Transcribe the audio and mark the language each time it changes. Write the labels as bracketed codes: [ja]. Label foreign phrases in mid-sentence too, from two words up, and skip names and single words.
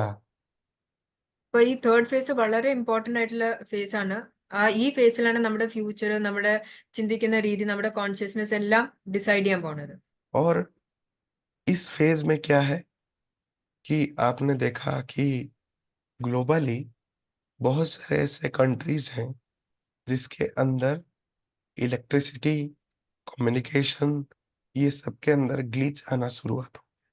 [ml] അപ്പൊ ഈ [en] third phase [ml] വളരെ ഇമ്പോർട്ടന്റ് ആയിട്ടുള്ള ഫേസ് ആണ്. ഈ ഫേസിലാണ് നമ്മുടെ ഫ്യൂച്ചർ, നമ്മുടെ ചിന്തിക്കുന്ന രീതി, നമ്മുടെ കോൺഷ്യസ്നെസ് എല്ലാം ഡിസൈഡ് ചെയ്യാൻ പോണത്. [hi] और इस फेज में क्या है कि आपने देखा कि ग्लोबली बहुत सारे ऐसे कंट्रीज हैं जिसके अंदर [en] electricity, communication, [hi] ये सब के अंदर ग्लिच आना शुरुआत हो।